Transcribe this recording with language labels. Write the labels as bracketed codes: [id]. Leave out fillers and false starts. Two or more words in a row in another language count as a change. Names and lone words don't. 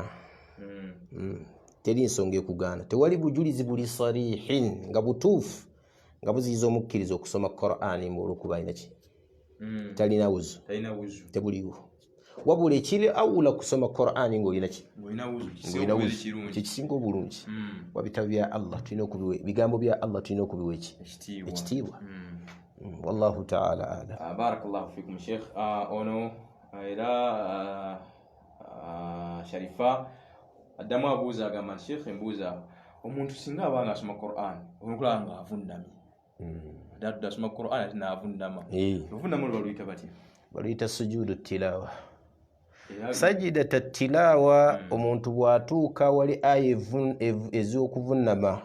[lg] Teri nsonga ekugaana, tewali bujulizi buli sarihin nga butuufu nga buziyiza omukkiriza okusoma Qur'an olw'okuba alina ki, talina wuzu, tebuliwo. Wabula ekiri awula kusoma Qur'an ng'olina ki, ng'olina wuzu, kyekisinga obulungi. Wabitabo bya Allah tulina okubiwa, bigambo bya Allah tulina okubiwa ekitiibwa. [ar] والله تعالى أعلم. بارك الله فيكم Sheikh. [lg] Ono era Sharifa addamu abuuza agamba Sheikh, embuuza omuntu singa abanga asoma Qur'an onokulaba nga avundamye, ddala asoma Qur'an ate n'avundama, ovundama olwo baluyita batya? Baluyita [ar] سجود التلاوة. سجدة التلاوة [lg] omuntu bw'atuuka wali aya ez'okuvunama.